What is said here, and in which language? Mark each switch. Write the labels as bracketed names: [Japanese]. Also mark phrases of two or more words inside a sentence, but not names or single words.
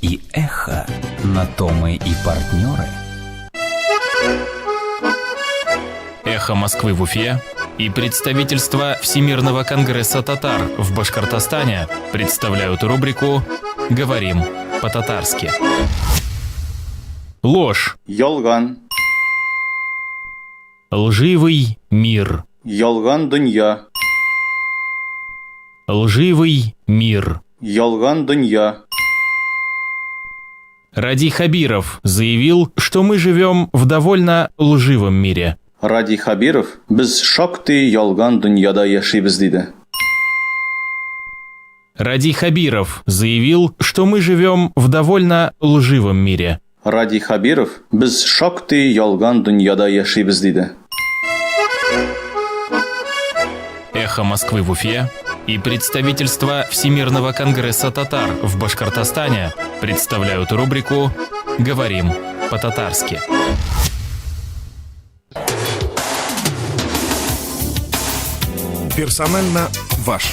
[Russian] На то мы и партнеры. «Эхо Москвы» в Уфе и представительство Всемирного конгресса татар в Башкортостане представляют рубрику «Говорим по-татарски». Ложь. [Tatar] Ялган. [Russian] Лживый мир. [Tatar] Ялган дөнья. [Russian] Лживый мир. [Tatar] Ялган дөнья. [Russian] Ради Хабиров заявил, что мы живем в довольно лживом мире. [Tatar] Ради Хабиров, без шактый ялган дөньяда яшибез диде. [Russian] Ради Хабиров заявил, что мы живем в довольно лживом мире. [Tatar] Ради Хабиров, без шактый ялган дөньяда яшибез диде. [Russian] «Эхо Москвы» в Уфе и представительство Всемирного конгресса татар в Башкортостане представляют рубрику «Говорим по-татарски». Персонально ваш.